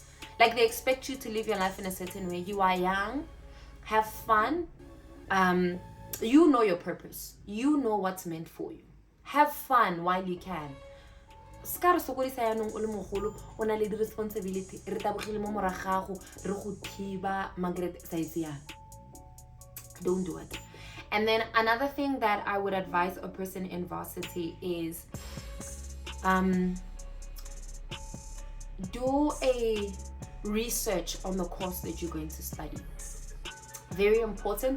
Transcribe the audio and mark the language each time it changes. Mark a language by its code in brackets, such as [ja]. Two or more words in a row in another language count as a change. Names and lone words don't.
[en] Like they expect you to live your life in a certain way. You are young, have fun, you know your purpose, you know what's meant for you. Have fun while you can. [tn] Ska re sokodisa yanong o le mogolo o na le di responsibility re tabogile mo moragago re go thiba Margaret Saisia. [en] Don't do it. And then another thing that I would advise a person in varsity is do a research on the course that you're going to study. Very important.